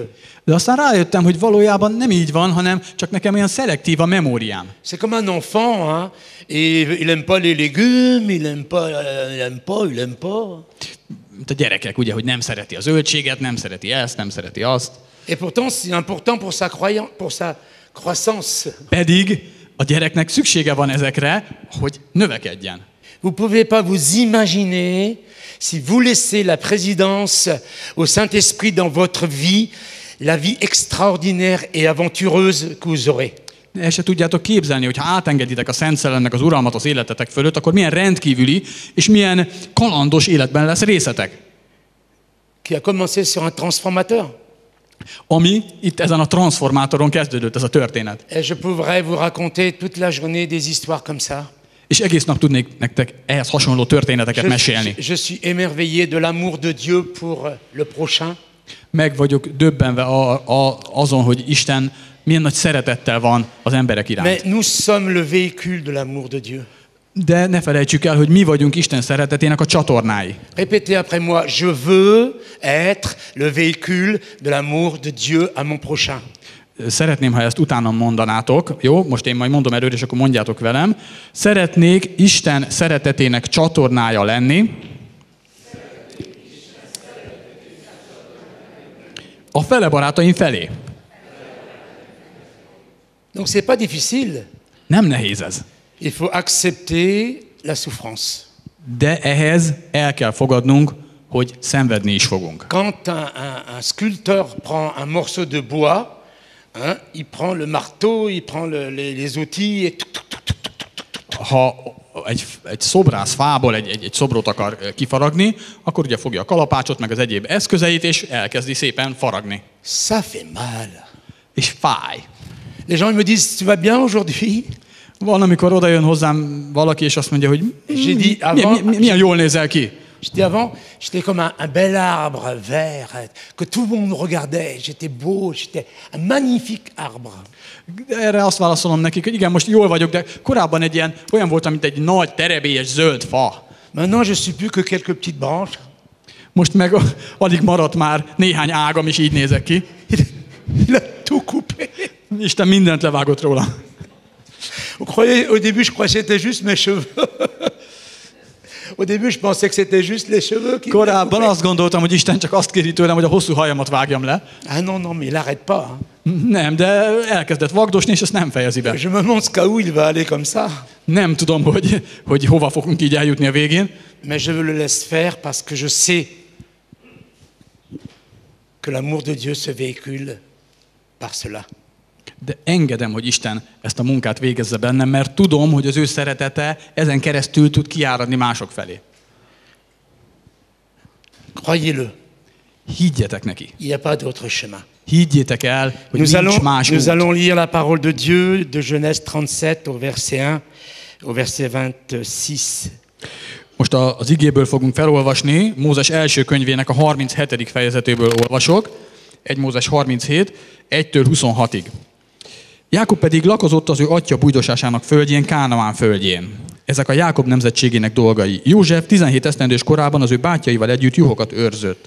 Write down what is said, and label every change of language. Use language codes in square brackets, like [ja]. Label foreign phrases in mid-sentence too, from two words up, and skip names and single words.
[hu] De aztán rájöttem, hogy valójában nem így van, hanem csak nekem olyan szelektív a memóriám. [fr] C'est comme un enfant, hein, et il aime pas les légumes, il aime pas. [hu] Mint a gyerekek, ugye, hogy nem szereti a zöldséget, nem szereti ezt, nem szereti azt. [fr] Et pourtant, c'est important pour sa croissance. [hu] Pedig a gyereknek szüksége van ezekre, hogy növekedjen. [fr] Vous pouvez pas vous imaginer si vous laissez la présidence au Saint-Esprit dans votre vie, la vie extraordinaire et aventureuse que vous aurez. [hu] El se tudjátok képzelni, hogy ha átengeditek a Szent Szellemnek az uralmat az életetek fölött, akkor milyen rendkívüli és milyen kalandos életben lesz részetek. [fr] Qui a commencé sur un transformateur. [hu] Ami itt ezen a transformátoron kezdődött ez a történet. [fr] Et je pourrais vous raconter toute la journée des histoires comme ça. [hu] És egész nap tudnék nektek ehhez hasonló történeteket mesélni. [fr] Je suis émerveillé de l'amour de Dieu pour le prochain. [hu] Meg vagyok döbbenve azon, hogy Isten milyen nagy szeretettel van az emberek iránt. [fr] Mais nous sommes le véhicule de l'amour de Dieu. [hu] De ne felejtsük el, hogy mi vagyunk Isten szeretetének a csatornái. [fr] Répétez après moi, je veux être le véhicule de l'amour de Dieu à mon prochain. [hu] Szeretném, ha ezt utánam mondanátok. Jó, most én majd mondom előre, és akkor mondjátok velem. Szeretnék Isten szeretetének csatornája lenni. A fele barátaim felé. [fr] Donc c'est pas difficile. [hu] Nem nehéz ez. [fr] Il faut accepter la souffrance. [hu] De ehhez el kell fogadnunk, hogy szenvedni is fogunk. [fr] Quand un sculpteur prend un morceau de bois, hein, il prend le marteau, il prend les outils et [hu] Ha egy szobrász fából egy szobrot akar kifaragni, akkor ugye fogja a kalapácsot, meg az egyéb eszközeit, és elkezdi szépen faragni. [fr] Ça fait mal. [hu] És fáj. [fr] Les gens me disent, tu vas bien aujourd'hui? [hu] Van, amikor oda jön hozzám valaki, és azt mondja, hogy milyen jól nézel ki. [fr] J'étais comme un bel arbre vert, que tout le monde regardait. J'étais beau, j'étais un magnifique arbre. [hu] Erre azt válaszolom nekik, hogy igen, most jól vagyok, de korábban olyan voltam, mint egy nagy, terebélyes zöld fa. [fr] Maintenant, je suis plus que quelques petites branches. [hu] Most meg alig maradt már néhány ágam, és így nézek ki. [fr] Il a tout coupé. [hu] Isten mindent levágott róla. [fr] Au début, je croyais que c'était juste mes cheveux. Au début, je pensais que c'était juste les cheveux qui... [hu] Korábban azt gondoltam, hogy Isten csak azt kéri tőlem, hogy a hosszú hajamat vágjam le. [fr] Ah non, mais il arrête pas. [hu] Nem, de elkezdett vagdosni, és ezt nem fejezi be. [fr] Je me demande jusqu'où il va aller comme ça. [hu] Nem tudom, hogy hova fogunk így eljutni a végén. [fr] Mais je le laisse faire parce que je sais que l'amour de Dieu se véhicule par cela. [hu] De engedem, hogy Isten ezt a munkát végezze bennem, mert tudom, hogy az ő szeretete ezen keresztül tud kiáradni mások felé. [fr] Croyez-le. [hu] Higgyetek neki. [fr] Il n'y a pas d'autre chemin. [hu] Higgyétek el, hogy nincs más út. [fr] Nous allons lire la parole de Dieu de Genèse 37 au verset 1 au verset 26. [hu] Most az igéből fogunk felolvasni, Mózes első könyvének a 37. fejezetéből olvasok. 1 Mózes 37, 1-től 26-ig. Jákob pedig lakozott az ő atya bújdosásának földjén, Kánaán földjén. Ezek a Jákob nemzetségének dolgai. József 17 esztendős korában az ő bátyjaival együtt juhokat őrzött.